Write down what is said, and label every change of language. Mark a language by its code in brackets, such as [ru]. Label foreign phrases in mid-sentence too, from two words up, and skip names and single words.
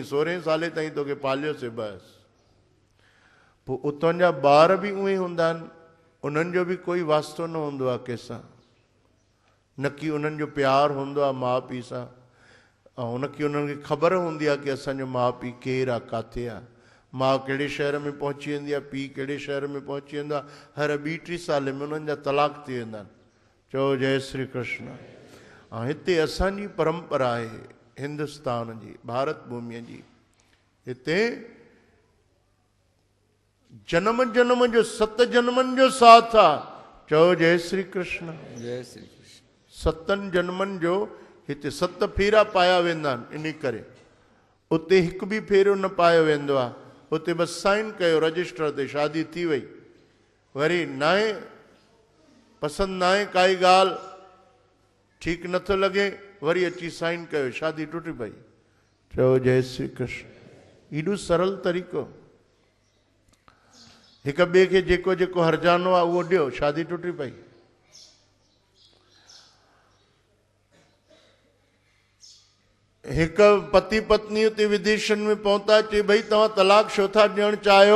[sd] 16 साले ताईं तोखे पालियोसीं बसि। पोइ उतां जा ॿार बि उहे हूंदा आहिनि, उन्हनि जो बि कोई वास्तो न हूंदो आहे कंहिंसां, न की उन्हनि जो प्यारु हूंदो आहे माउ पीउ सां। ऐं उनखे उन्हनि खे ख़बर हूंदी आहे की असांजो माउ पीउ केरु आहे, किथे आहे। माउ कहिड़े शहर में पहुची वेंदी आहे, पीउ कहिड़े शहर में पहुची वेंदो आहे। हर 2-3 साल में उन्हनि जा तलाक थी वेंदा आहिनि। चओ जय श्री कृष्ण। ऐं हिते असांजी परंपरा आहे हिंदुस्तान जी, भारत भूमिअ जी। हिते जन्म जन्म जो 7 जन्मनि जो साथ आहे। चओ जय श्री कृष्ण। जय श्री कृष्ण। 7 जन्मनि जो हिते 7 फेरा पाया वेंदा आहिनि। इन करे उते हिकु बि फेरो न पायो वेंदो आहे। उते बसि साइन कयो रजिस्टर ते, शादी थी वई। वरी न आहे, पसंदि न आहे काई ॻाल्हि, ठीकु नथो लॻे, वरी अची साइन कयो, शादी टुटी पई। चओ जय श्री कृष्ण। एॾो सरल तरीक़ो। हिक ॿिए खे जेको जेको हरजानो आहे उहो ॾियो, शादी टुटी पई। हिकु पति पत्नी उते विदेशनि में पहुता, चई भई तव्हां तलाक छो था ॾियणु चाहियो?